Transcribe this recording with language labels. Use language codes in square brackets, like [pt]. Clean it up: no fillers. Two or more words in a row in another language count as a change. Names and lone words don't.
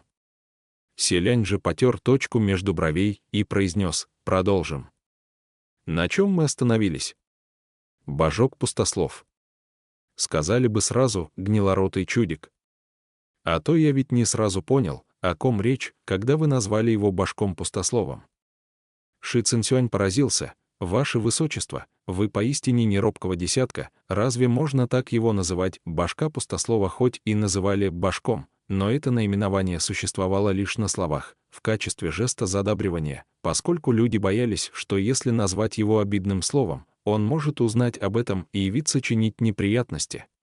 [ru] Селянь же потер точку между бровей и произнес: «Продолжим». На чем мы остановились? Божок пустослов. Сказали бы сразу: гнилоротый чудик. А то я ведь не сразу понял, о ком речь, когда вы назвали его башком-пустословом. Ши Цинцюань поразился: «Ваше Высочество, вы поистине не робкого десятка, разве можно так его называть?» Башка-пустослова хоть и называли башком, но это наименование существовало лишь на словах, в качестве жеста задабривания, поскольку люди боялись, что если назвать его обидным словом, он может узнать об этом и явиться чинить неприятности.